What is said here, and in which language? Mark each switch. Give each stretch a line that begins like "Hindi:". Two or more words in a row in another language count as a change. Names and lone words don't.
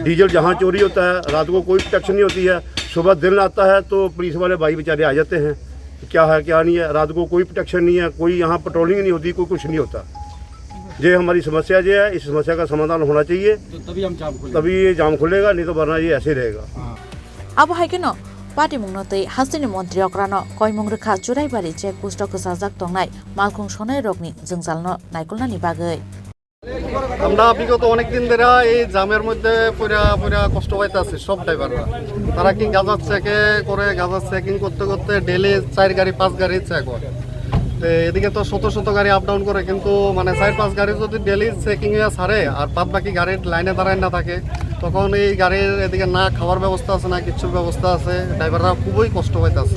Hindi: डीजल जहाँ चोरी होता है, रात को कोई प्रोटेक्शन नहीं होती है, सुबह दिन आता है तो पुलिस वाले भाई बेचारे आ जाते हैं, क्या है क्या नहीं है, रात को कोई प्रोटेक्शन नहीं है, कोई यहाँ पेट्रोलिंग नहीं होती, कोई कुछ नहीं होता। ये हमारी समस्या जो है, इस समस्या का समाधान होना चाहिए, तभी ये जाम खुलेगा, नहीं तो वरना ये ऐसे रहेगा।
Bodo: अब हाइकेन पार्टी मुंगनतै हासिनि मन्त्री अक्रानो कयमुं रेखा चुराइबारि चेकपोस्ट गोसाजाक तंनाय मालखुं सनाय रगनि जोंजालनो नायकलनानि बागै
Bangla: আমরা বিগত অনেকদিন ধরে এই জামের মধ্যে পুরা পুরা কষ্ট পাইতেছি সব ড্রাইভাররা। তারা কি গাঁজা চেকে করে, গাঁজা চেকিং করতে করতে ডেলি 4 গাড়ি 5 গাড়ি চেক হয়। তো এদিকে তো শত শত গাড়ি
English: up down
Bangla: করে, কিন্তু মানে 4-5 গাড়ি যদি
English: daily checking
Bangla: এ ছাড়ে আর বাদ বাকি গাড়ির লাইনে দাঁড়ায় না থাকে, তখন এই গাড়ির এদিকে না খাওয়ার ব্যবস্থা আছে না কিছুর ব্যবস্থা আছে, ড্রাইভাররা খুবই কষ্ট পাইতেছে।